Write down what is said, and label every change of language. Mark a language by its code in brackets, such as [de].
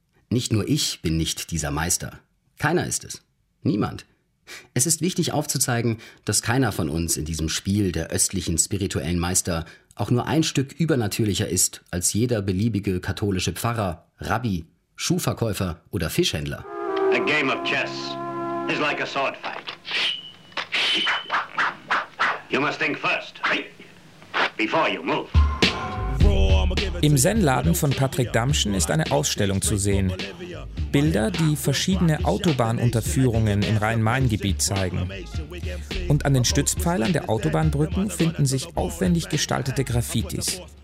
[de] Nicht nur ich bin nicht dieser Meister. Keiner ist es. Niemand. Es ist wichtig aufzuzeigen, dass keiner von uns in diesem Spiel der östlichen spirituellen Meister auch nur ein Stück übernatürlicher ist als jeder beliebige katholische Pfarrer, Rabbi, Schuhverkäufer oder Fischhändler. [en] A game of chess is like a sword fight. You must think first, before you move. [de] Im Zen-Laden von Patrick Damschen ist eine Ausstellung zu sehen. Bilder, die verschiedene Autobahnunterführungen im Rhein-Main-Gebiet zeigen. Und an den Stützpfeilern der Autobahnbrücken finden sich aufwendig gestaltete Graffitis.